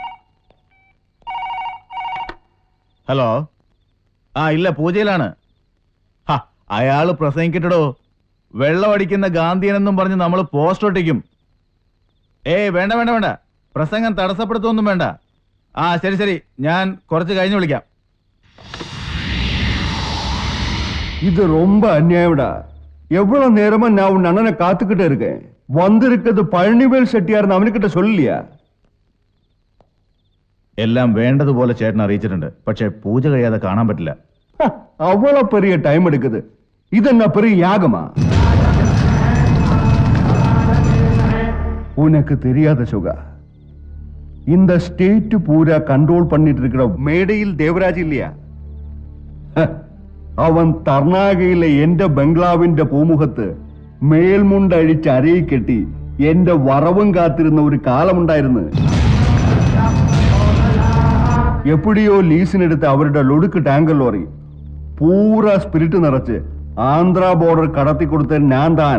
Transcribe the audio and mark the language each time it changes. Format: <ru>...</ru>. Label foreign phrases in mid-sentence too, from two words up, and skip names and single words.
<ml>ഹലോ. ഇല്ല, പൂജയിലാണ്. അയാള് പ്രസംഗിക്കട്ടോ. വെള്ളമടിക്കുന്ന ഗാന്ധിയനെന്നും പറഞ്ഞ് നമ്മൾ പോസ്റ്റ് ഒട്ടിക്കും. വേണ്ട വേണ്ട വേണ്ട, പ്രസംഗം തടസ്സപ്പെടുത്തൊന്നും വേണ്ട. ശരി ശരി, ഞാൻ കുറച്ച് കഴിഞ്ഞ് വിളിക്കാം.</ml> <ta>இது ரொம்ப அநியாயம்டா. எவ்வளவு நேரமா நான் உன் அண்ணனை காத்துக்கிட்டு இருக்கேன். வந்திருக்கிறது பழனிவேல் செட்டியார்னு அவனுக்கிட்ட சொல்லலையா?</ta> <ml>എല്ലാം വേണ്ടതുപോലെ ചേട്ടൻ അറിയിച്ചിട്ടുണ്ട്. പക്ഷെ പൂജ കഴിയാതെ കാണാൻ പറ്റില്ല.</ml> <ta>அவ்வளவு பெரிய டைம் எடுக்குது. இது என்ன பெரிய யாகமா? உனக்கு தெரியாத சுகா, இந்த ஸ்டேட் பூரா கண்ட்ரோல் பண்ணிட்டு இருக்கிற மேடையில் தேவராஜ் இல்லையா?</ta> <ml>അവൻ തർണാകയിലെ എന്റെ ബംഗ്ലാവിന്റെ പൂമുഖത്ത് മേൽമുണ്ടഴിച്ച് അരയിൽ കെട്ടി എന്റെ വറവും കാത്തിരുന്ന ഒരു കാലമുണ്ടായിരുന്നു. എപ്പിടിയോ ലീസിനെടുത്ത് അവരുടെ ലൊടുക്ക് ടാങ്കർ ലോറി പൂരാ സ്പിരിറ്റ് നിറച്ച് ആന്ധ്ര ബോർഡർ കടത്തിക്കൊടുത്ത ഞാൻ താൻ.</ml>